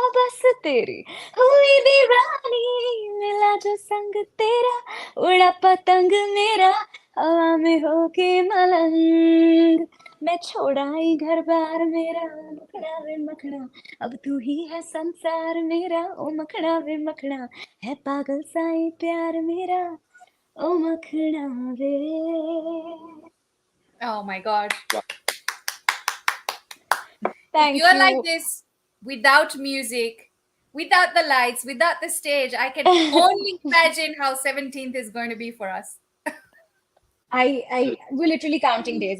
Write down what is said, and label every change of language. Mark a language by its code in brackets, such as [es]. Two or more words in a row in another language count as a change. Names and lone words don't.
[hi] बस तेरी हुई दीवानी मिला जो संग तेरा उड़ा पतंग मेरा हवा में होके मलंग मैं छोड़ाई घर बार मेरा मखना वे मखना अब तू ही है संसार मेरा ओ मखना वे मखना है पागल साई प्यार मेरा ओ मखना वे [en] Oh my God. Thank You're you. like this without music, without the lights, without the stage. I can only imagine how 17th is going to be for us. We're literally counting days.